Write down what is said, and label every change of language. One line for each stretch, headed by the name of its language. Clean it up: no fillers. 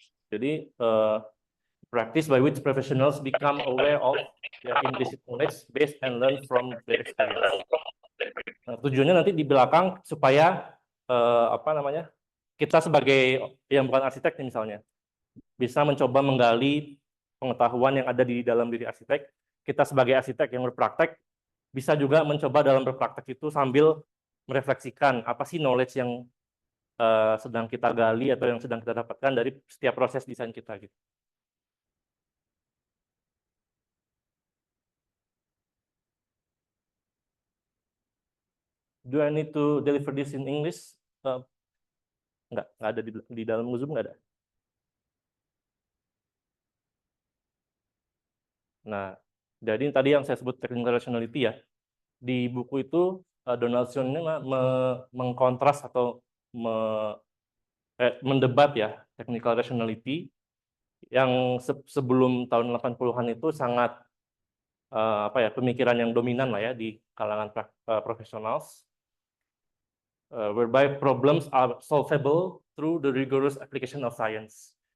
English: Jadi practice by which professionals become aware of their implicit knowledge based and learn from their experience.
Indonesian: Nah, tujuannya nanti di belakang supaya apa namanya, kita sebagai yang bukan arsitek nih misalnya bisa mencoba menggali pengetahuan yang ada di dalam diri arsitek. Kita sebagai arsitek yang berpraktek bisa juga mencoba dalam berpraktek itu sambil merefleksikan apa sih knowledge yang sedang kita gali atau yang sedang kita dapatkan dari setiap proses desain kita gitu.
English: Do I need to deliver this in English?
Indonesian: Nggak ada di dalam Zoom, nggak ada. Nah, jadi tadi yang saya sebut technical rationality ya, di buku itu Donaldson ini mengkontras atau mendebat ya technical rationality yang sebelum tahun 80-an itu sangat apa ya, pemikiran yang dominan lah ya di kalangan profesionals,
English: whereby problems are solvable through the rigorous application of science.